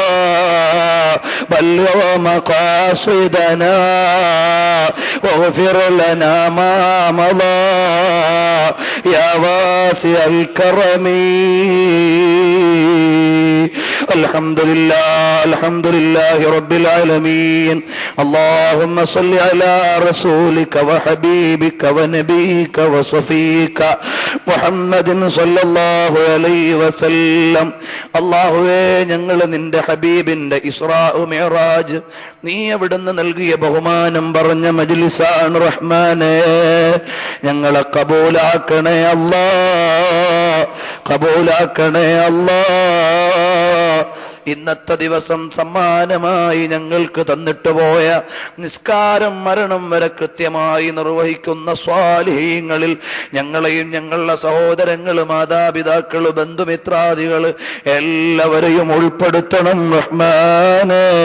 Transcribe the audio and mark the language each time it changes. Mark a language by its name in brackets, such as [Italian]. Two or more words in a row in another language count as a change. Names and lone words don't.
[Arabic] بلغ مقاصدنا واغفر لنا ما مضى يا واسع الكرم الحمد لله رب العالمين. اللهم صل على رسولك وحبيبك ونبيك وصفيك محمد صلى الله عليه وسلم. [Malayalam] അല്ലാഹുവേ, ഞങ്ങൾ നിന്റെ ഹബീബിന്റെ ഇസ്രാ മിഅ്റാജ് നീ അവിടുന്ന് നൽകിയ ബഹുമാനം പറഞ്ഞ മജ്ലിസാണ് റഹ്മാനേ. ഞങ്ങളെ കബൂലാക്കണേ അല്ലാ, കബൂലാക്കണേ അല്ലാ. ഇന്നത്തെ ദിവസം സമ്മാനമായി ഞങ്ങൾക്ക് തന്നിട്ട് പോയ നിസ്കാരം മരണം വരെ കൃത്യമായി നിർവഹിക്കുന്ന സ്വാലിഹീങ്ങളിൽ ഞങ്ങളെയും ഞങ്ങളുടെ സഹോദരങ്ങള്, മാതാപിതാക്കള്, ബന്ധുമിത്രാദികള് എല്ലാവരെയും ഉൾപ്പെടുത്തണം റഹ്മാനേ.